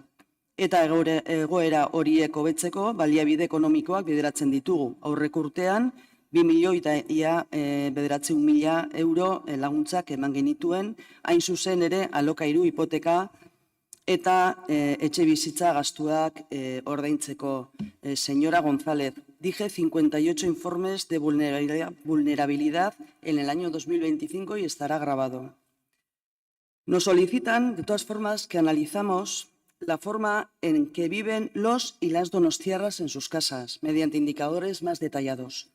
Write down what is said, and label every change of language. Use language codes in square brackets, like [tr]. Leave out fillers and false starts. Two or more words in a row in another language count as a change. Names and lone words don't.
[eu] Eta egoera horiek hobetzeko baliabide ekonomikoak bideratzen ditugu. Aurreko urtean, 2.900.000 euro laguntzak eman genituen, hain zuzen ere alokairu hipoteka eta etxe bizitza gastuak ordaintzeko. [es] Señora González, dije 58 informes de vulnerabilidad en el año 2025 y estará grabado. Nos solicitan, de todas formas, que analicemos la forma en que viven los y las donostiarras en sus casas, mediante indicadores más detallados.